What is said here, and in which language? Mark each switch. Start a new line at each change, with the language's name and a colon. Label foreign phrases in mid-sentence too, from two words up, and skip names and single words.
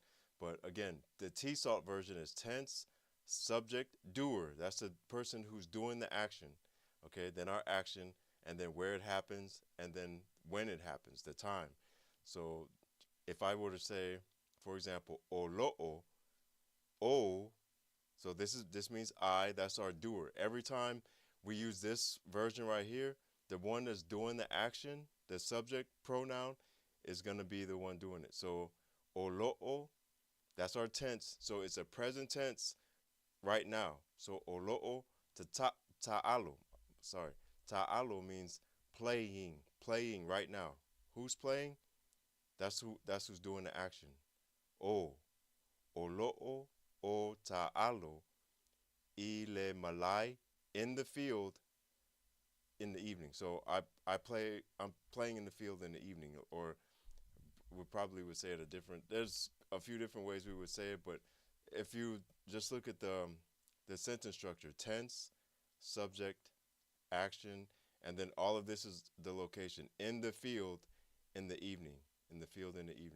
English: But again, the T-SALT version is tense, subject, doer. That's the person who's doing the action. Okay, then our action, and then where it happens, and then when it happens, the time. So if I were to say, for example,
Samoan: olo'o, o,
English: so this means I, that's our doer. Every time we use this version right here, the one that's doing the action, the subject pronoun, is going to be the one doing it. So olo'o, that's our tense. So it's a present tense right now.
Samoan: So olo'o to ta'alo.
English: Sorry. Ta'alo means playing right now. Who's playing? That's who's doing the action.
Samoan: O, olo'o o ta'alo ile malai,
English: in the field in the evening. So I'm playing in the field in the evening, or we probably would say it there's a few different ways we would say it, but if you just look at the sentence structure, tense, subject, action, and then all of this is the location, in the field in the evening, in the field in the evening.